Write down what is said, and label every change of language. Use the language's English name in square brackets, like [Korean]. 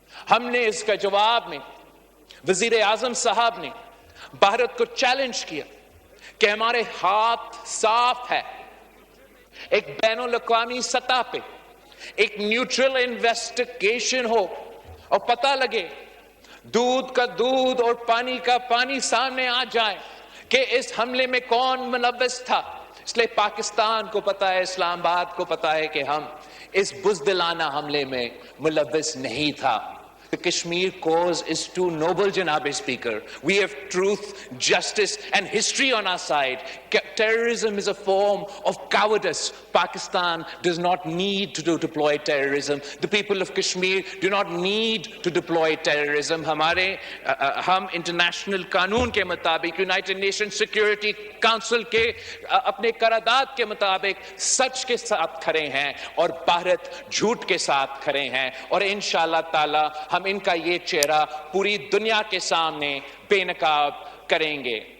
[Urdu] ہم نے اس کا جواب میں وزیر اعظم صاحب نے بھارت کو چیلنج کیا کہ ہمارے ہاتھ صاف ہے، ایک بین الاقوامی سطح پہ ایک نیوٹرل انویسٹیگیشن ہو اور پتہ لگے، دودھ کا دودھ اور پانی کا پانی سامنے آ جائے کہ اس حملے میں کون ملوث تھا. اس لیے پاکستان کو پتا ہے، اسلام آباد کو پتا ہے کہ ہم اس بزدلانہ حملے میں ملوث نہیں تھا. [English] The Kashmir cause is too noble, Janab Speaker. We have truth, justice and history on our side. Terrorism is a form of cowardice. Pakistan does not need to deploy terrorism. The people of Kashmir do not need to deploy terrorism. [Urdu] ہم international قانون کے مطابق، United nation security council کے اپنے قرارداد کے مطابق سچ کے ساتھ کھڑے ہیں اور بھارت جھوٹ کے ساتھ کھڑے ہیں. اور انشاءاللہ تعالی ہم ان کا یہ چہرہ پوری دنیا کے سامنے بے نقاب کریں گے.